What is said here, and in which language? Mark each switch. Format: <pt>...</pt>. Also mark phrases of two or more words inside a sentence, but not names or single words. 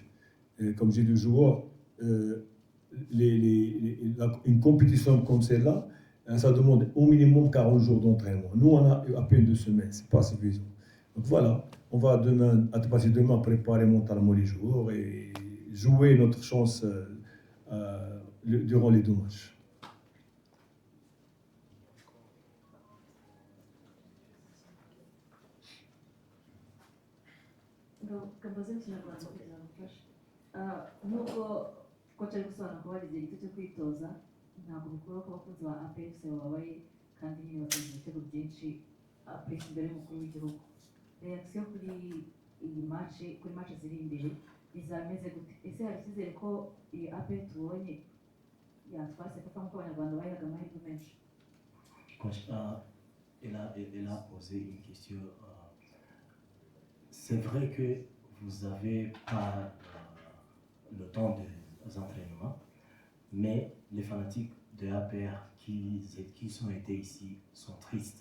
<fr>Et comme j'ai dit aux joueurs, une compétition comme celle-là, ça demande au minimum 40 jours d'entraînement. Nous, on a à peine 2 semaines, c'est pas suffisant. Donc voilà, on va à partir de demain préparer mentalement les joueurs et jouer notre chance durant les 2 matchs.</fr> <rw>Kambaze mu kinyarwanda kugira ngo mfashe nk'uko koca ari gusobanura ko bagize igiti cyo kwitoza ntabwo bikora ko abakunzi ba APR bababaye kandi nyine batsinze ibitego byinshi APR imbere y'umukuru w'igihugu. Reaction kuri iyi match, kuri match ziri imbere izameze gute? Ese hari icyizere ko iyi APR tubonye yatwase kuko nk'uko abanyarwanda bayihaga amahirwe menshi?</rw> <fr>Elle a posé une question. C'est vrai que vous n'avez pas le temps des entraînements, mais les fanatiques de APR qui ont été ici sont tristes.</fr>